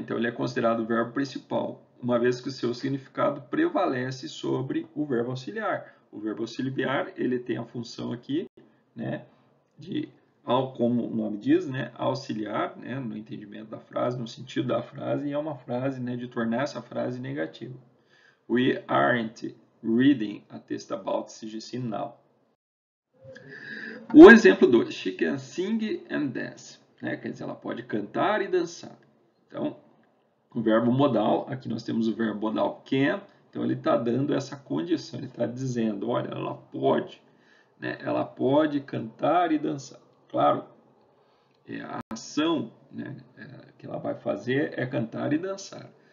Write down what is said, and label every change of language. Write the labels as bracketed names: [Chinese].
[Portuguese] Então, ele é considerado o verbo principal, uma vez que o seu significado prevalece sobre o verbo auxiliar. O verbo auxiliar, ele tem a função aqui, né, de, como o nome diz, né, auxiliar, né, no entendimento da frase, no sentido da frase, e é uma frase, né, de tornar essa frase negativa. [English] We aren't reading a text about CGC now. [Portuguese] O exemplo 2, [English] she can sing and dance. [Portuguese] Né, quer dizer, ela pode cantar e dançar. Então, o verbo modal, aqui nós temos o verbo modal can, então ele está dando essa condição, ele está dizendo, olha, ela pode, né, ela pode cantar e dançar. Claro, a ação, né, que ela vai fazer é cantar e dançar.